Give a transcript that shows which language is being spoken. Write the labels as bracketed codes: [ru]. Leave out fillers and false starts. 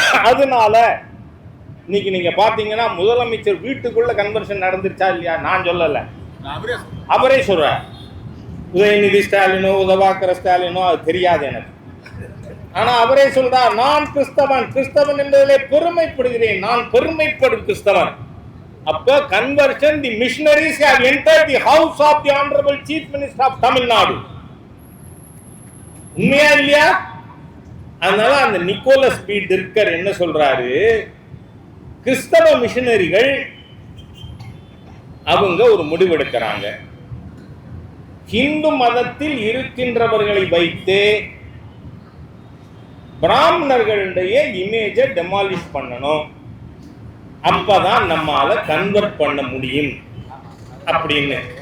[ta] அதனால இன்னைக்கு நீங்க பாத்தீங்கன்னா முதலமைச்சர் வீட்டுக்குள்ள கன்வர்ஷன் நடந்துருச்சா இல்லையா? நான் சொல்லல, அவரே சொல்றார். உதயநிதி ஸ்டாலினோ உதவாக்கர ஸ்டாலினோ அது தெரியாது எனக்கு. ஆனா அவரே சொல்றார், நான் கிறிஸ்தவன் என்பதிலே பெருமைப்படுகிறேன், நான் பெருமைப்படும் கிறிஸ்தவன். [en] அப்ப conversion the missionaries have entered the house of the honorable chief minister of Tamil Nadu. [ta] உண்மையா இல்லையா? அதனால அந்த நிக்கோலஸ் பி டிர்கர் என்ன சொல்றாரு, கிறிஸ்தவ மிஷனரிகள் அவங்க ஒரு முடிவெடுக்கிறாங்க. இந்து மதத்தில் இருக்கின்றவர்களை வைத்து பிராமணர்களுடைய இமேஜை டெமாலிஷ் பண்ணணும், அப்பதான் நம்மால கன்வெர்ட் பண்ண முடியும் அப்படின்னு.